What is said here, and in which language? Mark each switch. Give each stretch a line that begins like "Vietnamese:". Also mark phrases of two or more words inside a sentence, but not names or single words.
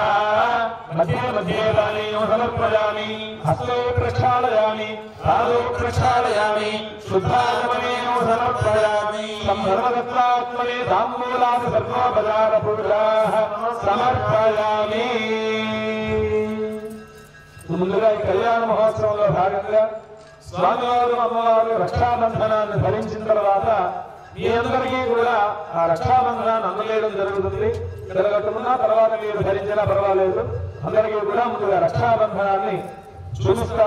Sanskrit: मध्ये मध्ये पानीयं समर्पयामि। हस्तौ प्रक्षालयामि। पादौ प्रक्षालयामि। शुद्धागमनेन समर्पयामि। संधर्मदत्तात्मने ताम्बूलादि सर्वोपचारपूजाः समर्पयामि।
Telugu: ముందుగా ఈ కళ్యాణ మహోత్సవంలో భాగంగా స్వామివారు అమ్మవారు రక్షాబంధనాన్ని ధరించిన తర్వాత మీ అందరికీ కూడా ఆ రక్షాబంధనాన్ని అందలేయడం జరుగుతుంది. తిరగట్టుకున్నా తర్వాత మీరు ధరించినా పర్వాలేదు. అందరికీ కూడా ముందుగా రక్షాబంధనాన్ని చూపిస్తారు.